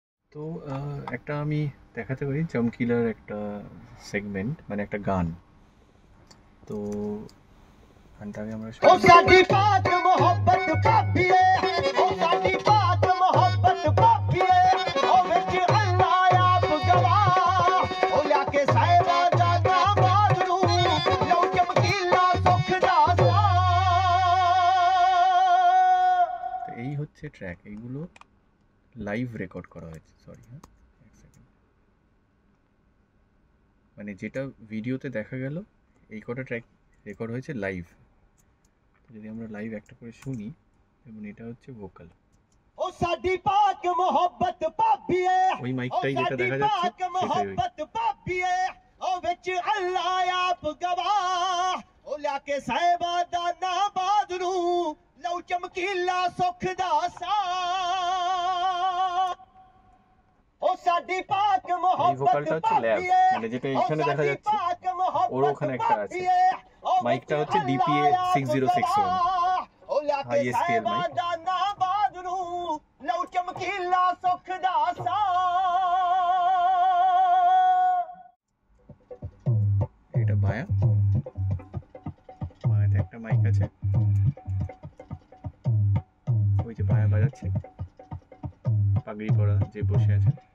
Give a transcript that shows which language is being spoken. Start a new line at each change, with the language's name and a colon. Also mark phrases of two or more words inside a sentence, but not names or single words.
Bangla: তো একটা আমি দেখাতে পারি চমকিলার একটা সেগমেন্ট, মানে একটা গান। তো গানটা আগে আমরা
Punjabi: ও সাਡੀ ਪਾਕ ਮੁਹੱਬਤ ਭਾਬੀਏ ਓ ਸਾਡੀ ਪਾਕ ਮੁਹੱਬਤ ਭਾਬੀਏ ਓ ਵਿੱਚ ਅੱਲਾ ਆਪ ਗਵਾਹ ਓ ਲਿਆ ਕੇ ਸਾਹਿਬਾ ਦਾ ਨਾਮਾਜ਼ ਨੂੰ ਲਓ ਚਮਕੀਲਾ ਸੁਖ ਦਾ ਸਾਹ।
Bangla: তো এই হচ্ছে ট্র্যাক, এইগুলো লাইভ রেকর্ড করা হয়েছে। সরি, হ্যাঁ, এক সেকেন্ড। মানে যেটা ভিডিওতে দেখা গেল এই কটা ট্র্যাক রেকর্ড হয়েছে লাইভ। যদি আমরা লাইভ একটা করে শুনি, এবং এটা হচ্ছে ভোকাল।
Punjabi: ও সাਡੀ পাক ਮੁਹੱਬਤ ਭਾਬੀਏ
Bangla: ওই মাইকটাই যেটা দেখা যাচ্ছে সেটাই।
Punjabi: ਮੁਹੱਬਤ ਭਾਬੀਏ ਓ ਵਿੱਚ ਅੱਲਾ ਆਪ ਗਵਾਹ ਓ ਲਿਆ ਕੇ ਸਾਹਿਬਾ ਦਾ ਨਾਮਾਜ਼ ਨੂੰ ਲਓ ਚਮਕੀਲਾ ਸੁਖ ਦਾ ਸਾਹ। ও সাਡੀ পাক
Bangla: এই
Punjabi: ਮੁਹੱਬਤ
Bangla: ভোকালটা হচ্ছে ল্যাব, মানে যেটা এখানে দেখা যাচ্ছে ওর ওখানে একটা আছে। মাইকটা হচ্ছে DPA 6061 হাই স্কেল মাইক।
Punjabi: ਲਓ ਚਮਕੀਲਾ ਸੁਖ ਦਾ ਸਾਹ।
Bangla: এটা বায়া, বায়াতে একটা মাইক আছে, ওই যে বায়া বাজাচ্ছে, পাগড়ি পরা যে বসে আছে।